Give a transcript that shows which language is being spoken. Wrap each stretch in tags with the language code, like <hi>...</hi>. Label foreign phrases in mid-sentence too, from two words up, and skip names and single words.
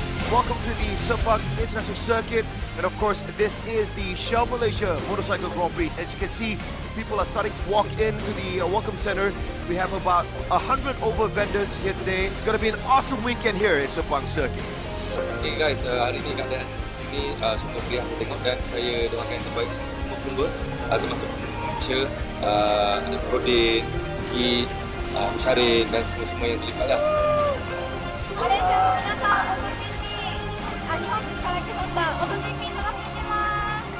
<en>welcome to the Sepang International Circuit. And of course, this is the Shell Malaysia Motorcycle Grand Prix. As you can see, people are starting to walk into the Welcome Center. We have about 100 over vendors here today. It's going to be an awesome weekend here at Sepang Circuit. Okay guys,</en> <ms>hari ni keadaan sini semua pilihan saya tengok dan saya doakan yang terbaik semua pemba, termasuk Malaysia, ada Rodin, Ki, Syarin dan semua-semua yang terlibat lah.</ms> <ja>マレーシアの皆さん、お楽しみに。日本から来ました。お楽しみに楽しんでます。</ja>